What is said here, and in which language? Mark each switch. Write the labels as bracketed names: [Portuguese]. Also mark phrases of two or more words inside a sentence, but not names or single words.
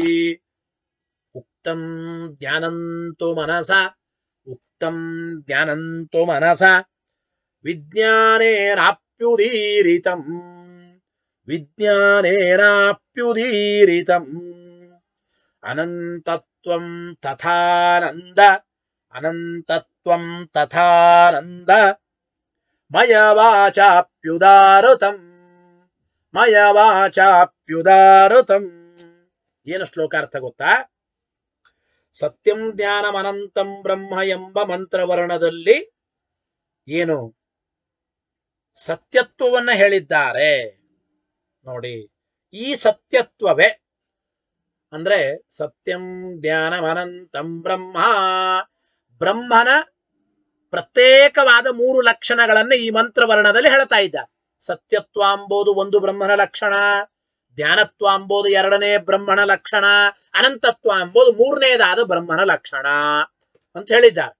[Sanskrit] ಉಕ್ತಂ ಜ್ಞಾನಂತು ಮನಸ, ಉಕ್ತಂ ಜ್ಞಾನಂತು ಮನಸ ವಿಜ್ಞಾನೇನಾಪ್ಯುದೀರಿತಂ, ವಿಜ್ಞಾನೇನಾಪ್ಯುದೀರಿತಂ ಅನಂತತ್ವಂ ತಥಾನಂದ, ಅನಂತತ್ವಂ ತಥಾನಂದ ಮಯ ವಾಚಾಪ್ಯುದಾರುತಂ, ಮಯ ವಾಚಾಪ್ಯುದಾರುತಂ. [Kannada] ಏನು ಶ್ಲೋಕಾರ್ಥ ಗೊತ್ತಾ? [Sanskrit] ಸತ್ಯಂ ಜ್ಞಾನಂ ಅನಂತಂ ಬ್ರಹ್ಮ [Kannada] ಎಂಬ ಮಂತ್ರವರ್ಣದಲ್ಲಿ ಏನು ಸತ್ಯತ್ವವನ್ನ ಹೇಳಿದ್ದಾರೆ ನೋಡಿ. ಈ ಸತ್ಯತ್ವವೇ ಅಂದ್ರೆ [Sanskrit] ಸತ್ಯಂ ಜ್ಞಾನಂ ಅನಂತಂ ಬ್ರಹ್ಮ, [Kannada] ಬ್ರಹ್ಮನ ಪ್ರತ್ಯೇಕವಾದ 3 ಲಕ್ಷಣಗಳನ್ನು ಈ ಮಂತ್ರವರ್ಣದಲ್ಲಿ ಹೇಳ್ತಾ ಇದ್ದಾರೆ. ಸತ್ಯತ್ವ ಎಂಬುದು ಒಂದು ಬ್ರಹ್ಮನ ಲಕ್ಷಣ, ಜ್ಞಾನತ್ವ ಎಂಬುದು 2ನೇ ಬ್ರಹ್ಮನ ಲಕ್ಷಣ, ಅನಂತತ್ವ ಎಂಬುದು 3ನೇದಾದ ಬ್ರಹ್ಮನ ಲಕ್ಷಣ ಅಂತ ಹೇಳಿದ್ದಾರೆ.